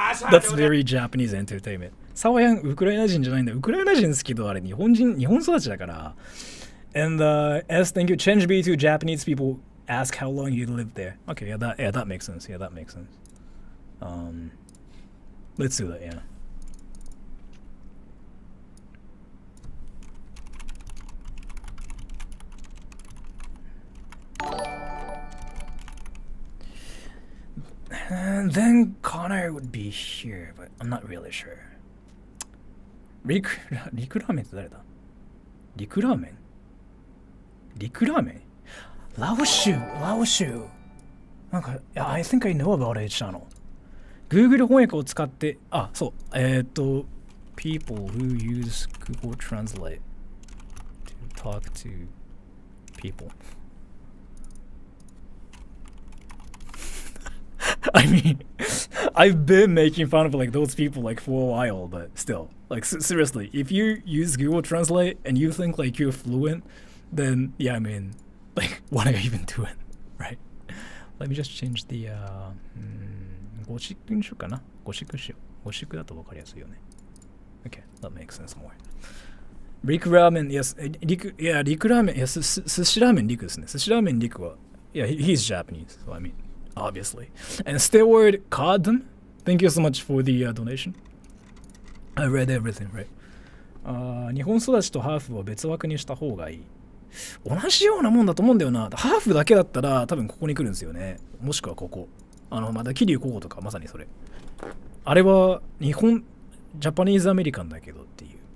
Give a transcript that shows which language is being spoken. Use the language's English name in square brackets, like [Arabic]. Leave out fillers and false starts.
[English] That's very Japanese entertainment. [Japanese] サワヤンウクライナ人じゃないんだ。ウクライナ人好きとあれ日本育ちだから。 [English] And S, thank you. Change B to Japanese people ask how long you lived there. Okay, yeah, that makes sense. Yeah, that makes sense. Let's do that, yeah. And then Connor would be here, but I'm not really sure. [Japanese] リクラーメンって誰だ？ [English] リクラーメンラオシュなんか、I think I know about it channel. Google [Japanese] 翻訳を使って、そう、 [English] people who use Google Translate to talk to people. I mean, I've been making fun of like those people like for a while, but still, like seriously, if you use Google Translate and you think like you're fluent, then yeah, I mean, like what are you even doing, right? Let me just change the [Japanese] ゴシックにしようかな。ゴシックしよう。ゴシックだと分かりやすいよね。 [English] Okay, that makes sense more. [Japanese] リクラーメン、yes, リクラーメン、yes, 寿司ラーメンリクですね。 [English] 寿司ラーメンリクは、yeah, he's Japanese, so I mean, obviously. And Steward Cod, thank you so much for the donation. I read everything, right? [Japanese] 日本育ちとハーフを別枠にした方がいい。同じようなもんだと思うんだよな。ハーフだけだったら多分ここに来るんですよね。もしくはここ。まだ桐生高校とかまさにそれ。あれは日本、ジャパニーズアメリカンだけどっていう。